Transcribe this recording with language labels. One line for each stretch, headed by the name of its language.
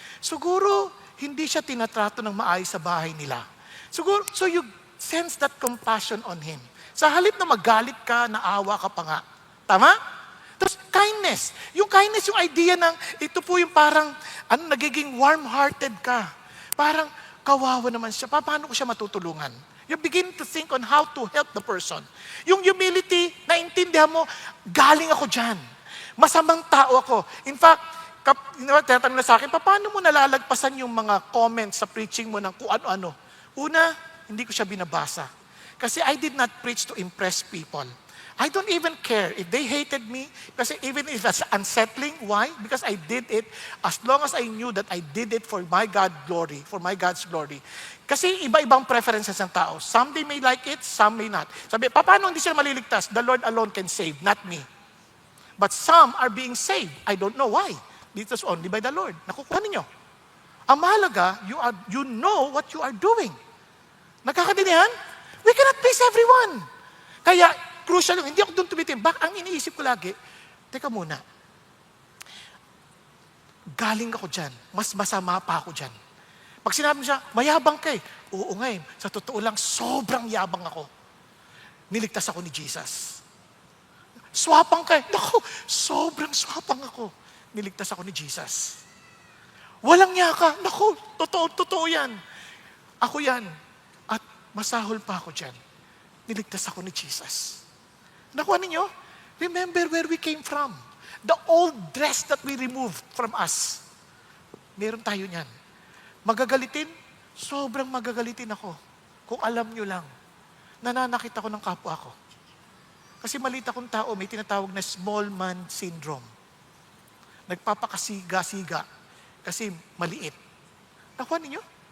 Filipino: Siguro, hindi siya tinatrato ng maayos sa bahay nila. Siguro,
English: so you sense that compassion on him.
Filipino: Sa halip na magalit ka, naawa ka pa nga. Tama? Tapos kindness. Yung kindness, yung idea ng, ito po yung parang, nagiging warm-hearted ka. Parang, kawawa naman siya. Paano ko siya matutulungan?
English: You begin to think on how to help the person.
Filipino: Yung humility, naintindihan mo, galing ako dyan. Masamang tao ako. In fact, tinatanong na sa akin, paano mo nalalagpasan yung mga comments sa preaching mo ng kung ano-ano? Una, hindi ko siya binabasa.
English: Kasi I did not preach to impress people. I don't even care if they hated me, kasi even if it's unsettling. Why? Because I did it as long as I knew that I did it for my God's glory.
Filipino: Kasi iba-ibang preferences ng tao.
English: Some they may like it, some may not.
Filipino: Sabi, paano hindi sila maliligtas?
English: The Lord alone can save, not me. But some are being saved. I don't know why. It was only by the Lord.
Filipino: Nakukuha ninyo. Ang mahalaga,
English: you know what you are doing.
Filipino: Nagkakadinihan?
English: We cannot please everyone.
Filipino: Kaya, crucial yung, hindi ako doon tumitim. Ang iniisip ko lagi, teka muna, galing ako dyan, mas masama pa ako dyan. Pag sinabi siya, mayabang ka eh. Oo nga eh, sa totoo lang, sobrang yabang ako. Niligtas ako ni Jesus. Swapang ka eh. Naku, sobrang swapang ako. Niligtas ako ni Jesus. Walang niya ka. Naku, totoo yan. Ako yan. At masahol pa ako dyan. Niligtas ako ni Jesus. Nakuha ninyo?
English: Remember where we came from. The old dress that we removed from us.
Filipino: Meron tayo niyan. Magagalitin? Sobrang magagalitin ako. Kung alam nyo lang, nananakit ako ng kapwa ko. Kasi maliit akong tao, may tinatawag na
English: small man syndrome.
Filipino: Nagpapakasiga-siga kasi maliit. Nakuha ninyo?